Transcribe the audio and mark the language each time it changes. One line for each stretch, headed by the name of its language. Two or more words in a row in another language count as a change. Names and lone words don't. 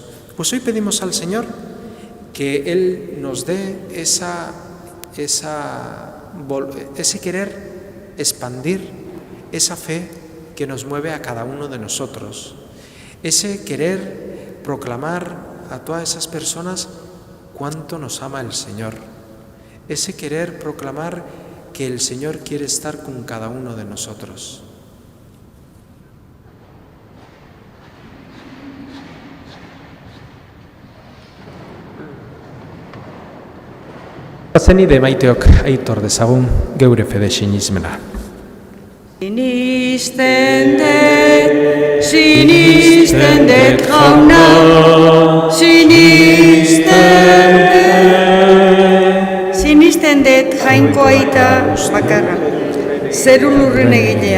Spanish: Pues hoy pedimos al Señor que Él nos dé ese querer expandir esa fe que nos mueve a cada uno de nosotros, ese querer proclamar a todas esas personas cuánto nos ama el Señor, ese querer proclamar que el Señor quiere estar con cada uno de nosotros.
Basque: Zenide maiteok aitor dezagun geure fede sinismena. Sinisten dut jauna, sinisten dut jainko aita bakarra, zeru lurren egilea.